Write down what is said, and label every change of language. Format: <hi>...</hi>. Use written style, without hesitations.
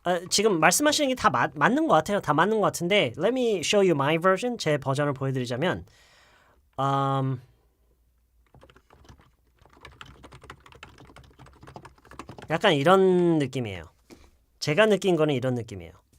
<ko>지금 말씀하시는 게 다 맞는 것 같아요. 다 맞는 것 같은데</ko> <en>Let me show you my version.</en> <ko>제 버전을 보여드리자면 약간 이런 느낌이에요. 제가 느낀 거는 이런 느낌이에요.</ko>